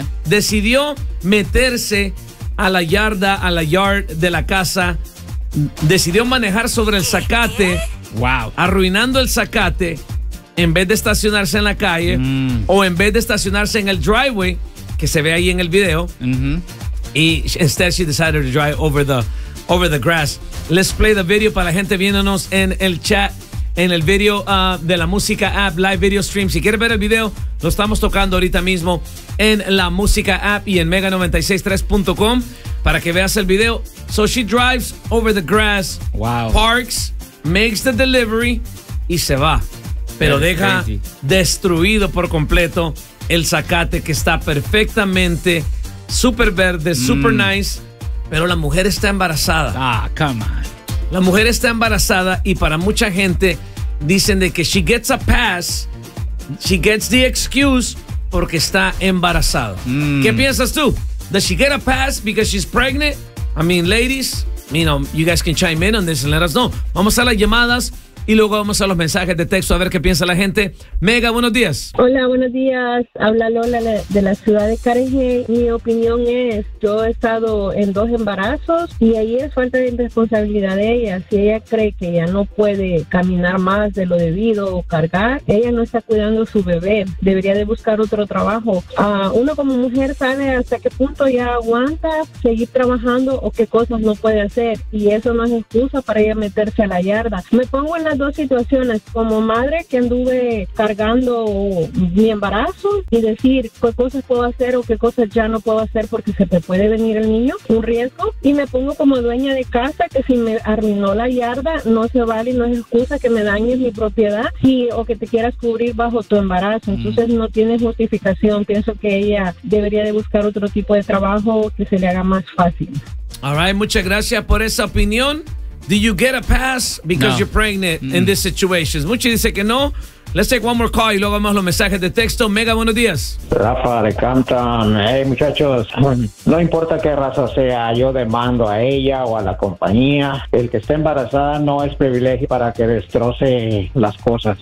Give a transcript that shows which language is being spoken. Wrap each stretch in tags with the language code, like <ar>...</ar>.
<es>Decidió meterse a la yarda, a la yard de la casa. Decidió manejar sobre el zacate. Wow. Arruinando el zacate en vez de estacionarse en la calle o en vez de estacionarse en el driveway que se ve ahí en el video. Y</es> <en>instead she decided to drive over the grass. Let's play the video</en> <es>para la gente viéndonos en el chat. En el video de la música app, Live Video Stream. Si quieres ver el video, lo estamos tocando ahorita mismo en la música app y en mega963.com para que veas el video.</es> <en>So she drives over the grass, parks, makes the delivery</en> <es>y se va. Pero deja destruido por completo el zacate que está perfectamente super verde,</es> <en>super nice.</en> <es>Pero la mujer está embarazada.</es> <en>Ah, come on.</en> <es>La mujer está embarazada y para mucha gente dicen de que</es> <en>she gets a pass, she gets the excuse</en> <es>porque está embarazada. ¿Qué piensas tú?</es> <en>Does she get a pass because she's pregnant? I mean, ladies, you know, you guys can chime in on this and let us know.</en> <es>Vamos a las llamadas y luego vamos a los mensajes de texto a ver qué piensa la gente. Mega, buenos días. Hola, buenos días. Habla Lola de la ciudad de Carajé. Mi opinión es, yo he estado en dos embarazos y ahí es falta de responsabilidad de ella. Si ella cree que ya no puede caminar más de lo debido o cargar, ella no está cuidando a su bebé. Debería de buscar otro trabajo. Uno como mujer sabe hasta qué punto ya aguanta seguir trabajando o qué cosas no puede hacer. Y eso no es excusa para ella meterse a la yarda. Me pongo en las dos situaciones, como madre que anduve cargando mi embarazo y decir qué cosas puedo hacer o qué cosas ya no puedo hacer porque se te puede venir el niño, un riesgo, y me pongo como dueña de casa que si me arruinó la yarda no se vale, no es excusa que me dañes mi propiedad y, o que te quieras cubrir bajo tu embarazo, entonces no tienes justificación. Pienso que ella debería de buscar otro tipo de trabajo que se le haga más fácil.</es> <en>All right,</en> <es>muchas gracias por esa opinión.</es> <en>Do you get a pass because you're pregnant in this situation?</en> <es>Muchi dice que no.</es> <en>Let's take one more call</en> <es>y luego vamos a los mensajes de texto. Mega, buenos días. Rafa, le cantan. Hey, muchachos, no importa qué raza sea, yo demando a ella o a la compañía. El que esté embarazada no es privilegio para que destroce las cosas.</es>